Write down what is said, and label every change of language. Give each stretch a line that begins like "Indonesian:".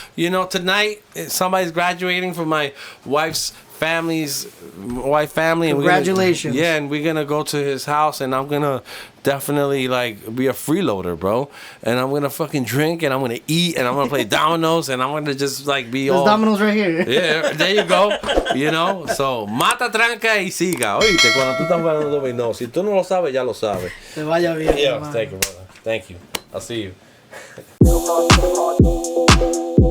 English: You know, tonight somebody's graduating from my wife's family. And Congratulations. And we're gonna go to his house, and I'm gonna definitely like be a freeloader, bro. And I'm gonna fucking drink, and I'm gonna eat, and I'm gonna play dominoes, and I'm gonna just like be There's all. dominoes right here. Yeah, there you go. You know, so
Spanish: mata, tranca y siga. Oíste, cuando tú estás jugando dominó, si tú no lo sabes, ya lo sabes. Te vaya bien.
English: Yeah,
Spanish: hermano.
English: thank you, brother. Thank you. I'll see you.